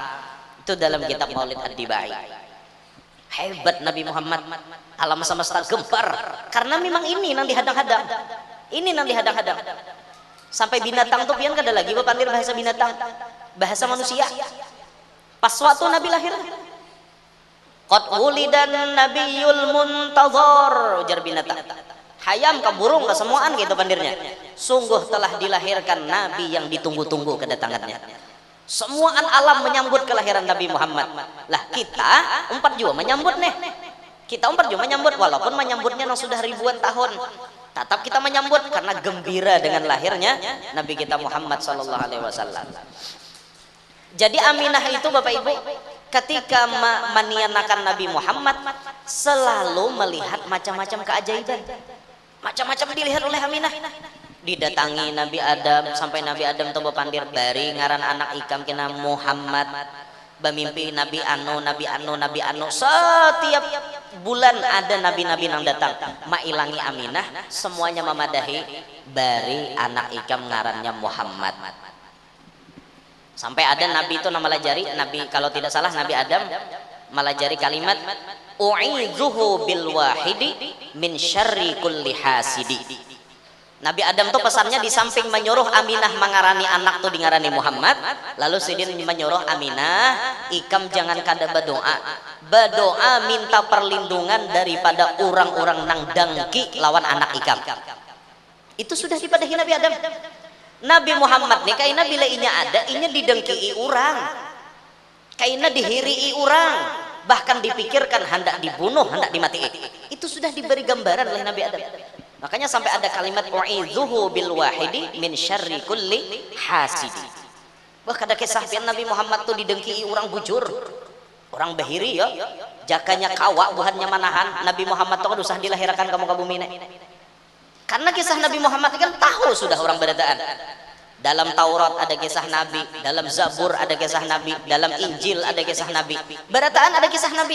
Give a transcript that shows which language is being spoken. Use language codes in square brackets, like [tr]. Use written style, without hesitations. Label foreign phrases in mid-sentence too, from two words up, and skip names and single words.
[id] Itu dalam kitab Maulid Ad-Dibai. Hebat Nabi Muhammad, alam semesta gempar karena memang [bjn] ini nang dihadang-hadang, ini nang dihadang-hadang. Sampai binatang tuh pian kada lagi pandir bahasa binatang, bahasa manusia. [id] Pas waktu Nabi lahir, [ar] قد ولد النبي المنتظر, [bjn] ujar binatang. Hayam ke burung ke semuaan gitu pandirnya. [id] Sungguh telah dilahirkan nabi yang ditunggu-tunggu kedatangannya. Semua alam menyambut kelahiran Nabi Muhammad. [bjn] Lah kita umpat juga menyambut nih. Kita umpat juga menyambut, walaupun menyambutnya yang sudah ribuan tahun. [id] Tetap kita menyambut karena gembira dengan lahirnya Nabi kita Muhammad [ar] صلى الله عليه وسلم. [id] Jadi Aminah itu Bapak Ibu ketika menianakan Nabi Muhammad selalu melihat macam-macam keajaiban. Macam-macam dilihat oleh Aminah. [bjn] Didatangi Nabi Adam, sampai Nabi Adam tuh pandir bari ngaran anak ikam kena Muhammad, bamimpi Nabi Anu, Nabi Anu, Nabi Anu. Setiap bulan ada nabi-nabi yang datang mailangi Aminah, semuanya memadahi bari anak ikam ngarannya Muhammad. [id] Sampai ada nabi itu nama lajari, nabi kalau tidak salah Nabi Adam melajari kalimat [ar] أعيذه بالواحد من شر كل حاسد. [bjn] Nabi Adam tuh pesannya di samping menyuruh Aminah mengarani anak tuh dingarani Muhammad, lalu Sidin menyuruh Aminah, ikam jangan kada berdoa, berdoa minta perlindungan daripada orang-orang nang dangki lawan anak ikam. Itu sudah dipadahi Nabi Adam. Nabi Muhammad nih kaina bila inya ada, inya didengki orang, kaina dihirii orang, bahkan dipikirkan hendak dibunuh, hendak dimati. [id] Itu sudah diberi gambaran oleh Nabi Adam. Makanya sampai ada kalimat [ar] أعيذه بالواحد من شر كل حاسد. [bjn] Wah kada kisah pian Nabi Muhammad tuh didengki orang bujur, orang bahiri ya, jakanya kawa buhannya manahan. Nabi Muhammad tuh usah dilahirkan kamu ke bumi ini. Karena kisah Nabi Muhammad kan tahu sudah orang berataan. [id] Dalam Taurat ada kisah Nabi, dalam Zabur ada kisah Nabi, dalam Injil ada kisah Nabi, berataan ada kisah Nabi.